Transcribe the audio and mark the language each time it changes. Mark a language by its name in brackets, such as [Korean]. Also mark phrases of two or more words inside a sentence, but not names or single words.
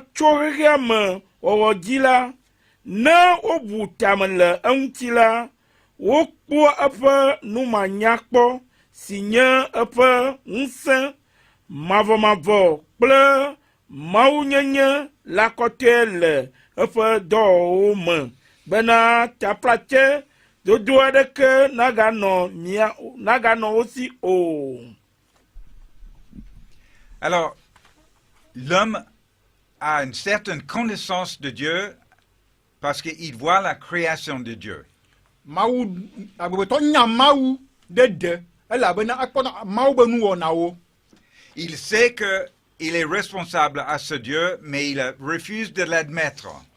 [Ewe] tso xexea me wɔwɔ dzi la ne wobu tame le eŋuti la wokpɔ eƒe numanyakpɔ si nye eƒe ŋusẽ mavɔmavɔ kple mawunyenye la kɔtɔe le eƒe dɔwɔwɔwo me bena tsaƒlatse dodo aɖeke naganɔ wo si o. [French] Alors, l'homme a une certaine connaissance de Dieu parce qu'il voit la création de Dieu. Il sait qu'il est responsable à ce Dieu, mais il refuse de l'admettre.